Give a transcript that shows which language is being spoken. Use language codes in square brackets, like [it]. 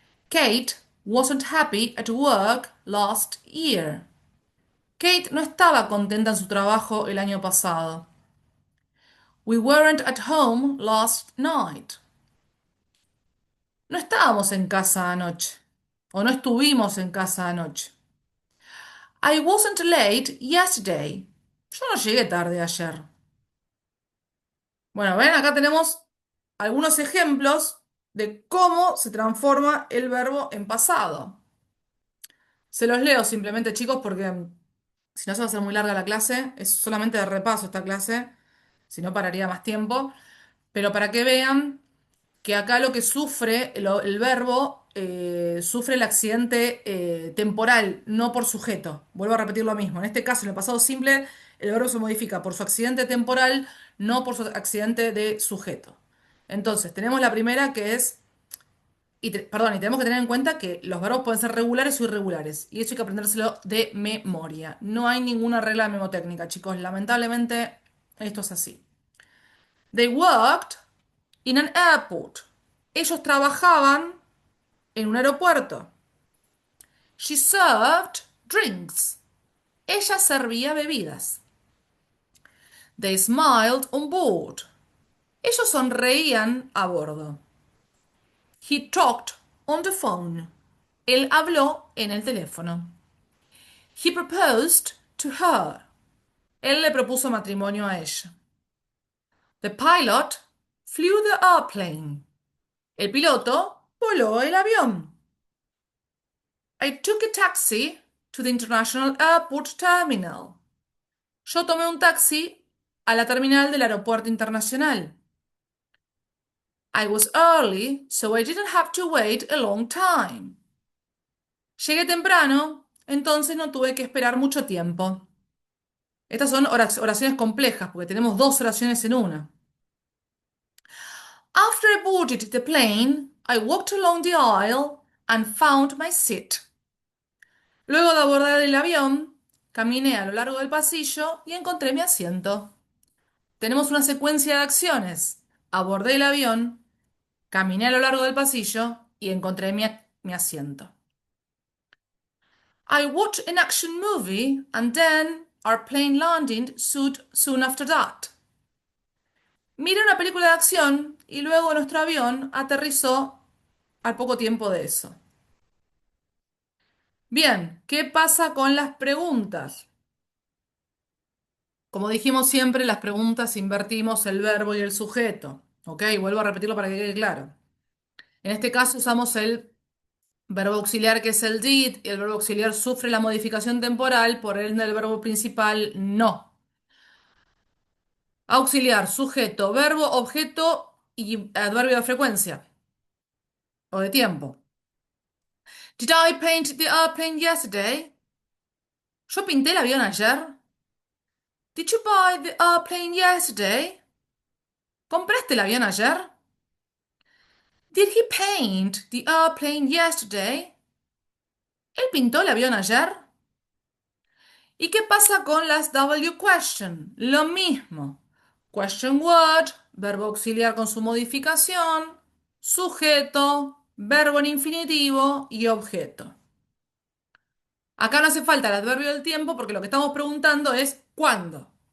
[en] Kate wasn't happy at work last year. [es] Kate no estaba contenta en su trabajo el año pasado. [en] We weren't at home last night. [es] No estábamos en casa anoche. O no estuvimos en casa anoche. [en] I wasn't late yesterday. [es] Yo no llegué tarde ayer. Bueno, ven, acá tenemos algunos ejemplos de cómo se transforma el verbo en pasado. Se los leo simplemente, chicos, porque si no se va a hacer muy larga la clase. Es solamente de repaso esta clase. Si no, pararía más tiempo. Pero para que vean que acá lo que sufre el verbo sufre el accidente temporal, no por sujeto. Vuelvo a repetir lo mismo. En este caso, en el pasado simple, el verbo se modifica por su accidente temporal, no por su accidente de sujeto. Entonces, tenemos la primera que es, perdón, y tenemos que tener en cuenta que los verbos pueden ser regulares o irregulares. Y eso hay que aprendérselo de memoria. No hay ninguna regla memotécnica, chicos. Lamentablemente, esto es así. [en] They worked in an airport. [es] Ellos trabajaban en un aeropuerto. [en] She served drinks. [es] Ella servía bebidas. [en] They smiled on board. [es] Ellos sonreían a bordo. [en] He talked on the phone. [es] Él habló en el teléfono. [en] He proposed to her. [es] Él le propuso matrimonio a ella. [en] The pilot flew the airplane. [es] El piloto voló el avión. [en] I took a taxi to the International Airport Terminal. [es] Yo tomé un taxi a la terminal del aeropuerto internacional. [en] I was early, so I didn't have to wait a long time. [es] Llegué temprano, entonces no tuve que esperar mucho tiempo. Estas son oraciones complejas porque tenemos dos oraciones en una. [en] After I boarded the plane, I walked along the aisle and found my seat. [es] Luego de abordar el avión, caminé a lo largo del pasillo y encontré mi asiento. Tenemos una secuencia de acciones. Abordé el avión, caminé a lo largo del pasillo y encontré mi asiento. [en] I watched an action movie and then our plane landed soon after that. [es] Miré una película de acción y luego nuestro avión aterrizó al poco tiempo de eso. Bien, ¿qué pasa con las preguntas? Como dijimos siempre, las preguntas invertimos el verbo y el sujeto. ¿Ok? Vuelvo a repetirlo para que quede claro. En este caso usamos el verbo auxiliar que es el did y el verbo auxiliar sufre la modificación temporal, por ende el verbo principal no. Auxiliar, sujeto, verbo, objeto y adverbio de frecuencia o de tiempo. [en] Did I paint the airplane yesterday? [es] ¿Yo pinté el avión ayer? [en] Did you buy the airplane yesterday? [es] ¿Compraste el avión ayer? [en] Did he paint the airplane yesterday? [es] ¿Él pintó el avión ayer? ¿Y qué pasa con las W question? Lo mismo. Question word, verbo auxiliar con su modificación, sujeto, verbo en infinitivo y objeto. Acá no hace falta el adverbio del tiempo porque lo que estamos preguntando es ¿cuándo?